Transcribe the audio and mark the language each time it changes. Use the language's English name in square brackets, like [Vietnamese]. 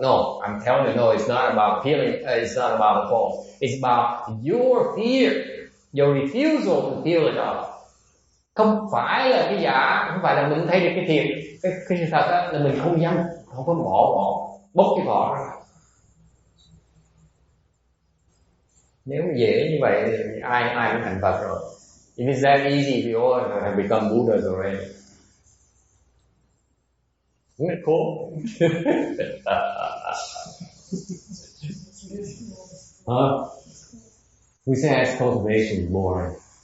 [English] No, I'm telling you, no, it's not about peeling. It's not about the fault. It's about your fear, your refusal to peel it off. [Vietnamese] Không phải là cái giả, không phải là mình thấy được cái thiệt, cái sự thật đó, là mình không dám, không có bóc cái vỏ ra. Nếu dễ như vậy thì ai cũng thành Phật rồi. [English] If it's that easy, we all have become Buddhas already. Isn't it cool? Who says cultivation is boring?